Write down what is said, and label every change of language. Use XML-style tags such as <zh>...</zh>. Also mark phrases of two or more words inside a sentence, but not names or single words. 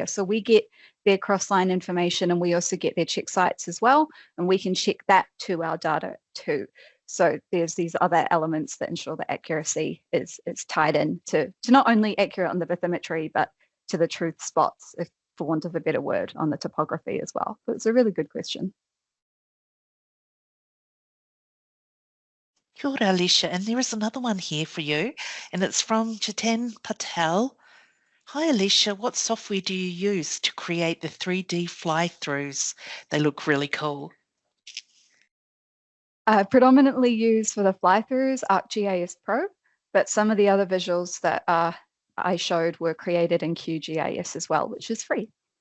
<en>So we get their cross-line information, and we also get their check sites as well. And we can check that to our data too. So there's these other elements that ensure that accuracy is tied in to not only accurate on the bathymetry, but to the truth spots, if for want of a better word, on the topography as well. But it's a really good question.</en> <mi>Kia ora, Alysha,</mi> <en>and there is another one here for you, and it's from Jitan Patel. Hi, Alysha, what software do you use to create the 3D fly-throughs? They look really cool. Predominantly used for the fly-throughs ArcGIS Pro, but some of the other visuals that I showed were created in QGIS as well, which is free.</en>